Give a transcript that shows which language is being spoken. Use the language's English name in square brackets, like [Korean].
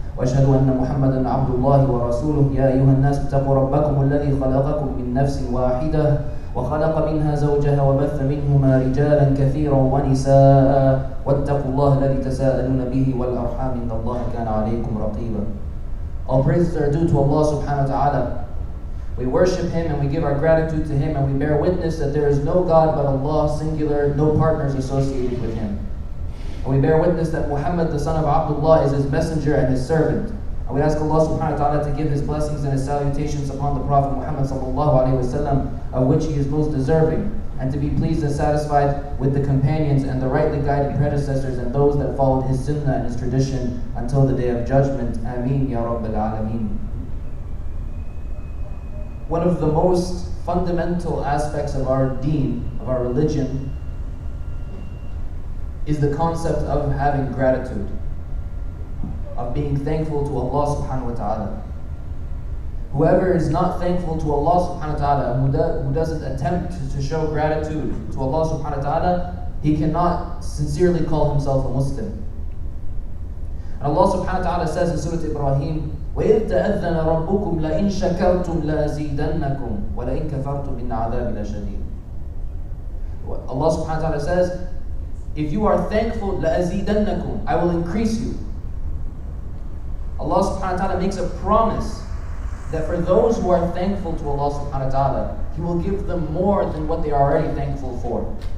[Arabic] وأشهد أن محمدا عبد الله ورسوله يا أيها الناس اتقوا ربكم الذي خلقكم من نفس واحدة وخلق منها زوجها وبث منهما رجالا كثيرا ونساء واتقوا الله الذي تساءلون به والأرحام إن الله كان عليكم رقيبا. [English] All praises are due to Allah subhanahu wa ta'ala. We worship Him and we give our gratitude to Him and we bear witness that there is no God but Allah, singular, no partners associated with Him. And we bear witness that Muhammad, the son of Abdullah, is His messenger and His servant. And we ask Allah subhanahu wa ta'ala to give His blessings and His salutations upon the Prophet Muhammad sallallahu alayhi wa sallam, of which he is most deserving, and to be pleased and satisfied with the companions and the rightly guided predecessors and those that followed his sunnah and his tradition until the day of judgment. Ameen ya Rabbil Alameen. One of the most fundamental aspects of our deen, of our religion, is the concept of having gratitude, of being thankful to Allah subhanahu wa ta'ala. Whoever is not thankful to Allah subhanahu wa ta'ala, who doesn't attempt to show gratitude to Allah subhanahu wa ta'ala, he cannot sincerely call himself a Muslim. And Allah subhanahu wa ta'ala says in Surah Ibrahim, [Arabic] وَإِذْ تَأَذَّنَ رَبُّكُمْ لَإِن شَكَرْتُمْ لَأَزِيدَنَّكُمْ وَلَإِن كَفَرْتُمْ إِنَّ عَذَابِي لَشَدِيدٌ. [English] Allah subhanahu wa ta'ala says, if you are thankful, [Arabic] لَأَزِيدَنَّكُمْ, [English] I will increase you. Allah subhanahu wa ta'ala makes a promise that for those who are thankful to Allah subhanahu wa ta'ala, He will give them more than what they are already thankful for.